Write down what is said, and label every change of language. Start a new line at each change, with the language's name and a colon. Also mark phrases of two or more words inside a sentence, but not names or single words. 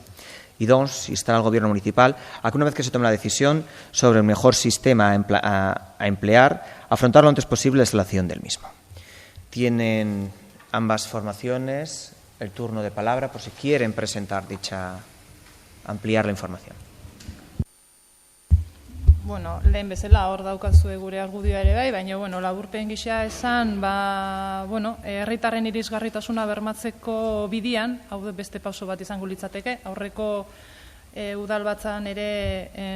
Spanish: Y dos, instar al Gobierno municipal a que, una vez que se tome la decisión sobre el mejor sistema a emplear, afrontar lo antes posible la instalación del mismo. Tienen ambas formaciones el turno de palabra por si quieren presentar ampliar la información.
Basque: Lehen bezala hor daukazue gure argudioa ere bai, baina laburpen gisa esan, herritarren irisgarritasuna bermatzeko bidian, hau beste pauso bat izango litzateke, aurreko udalbatzan ere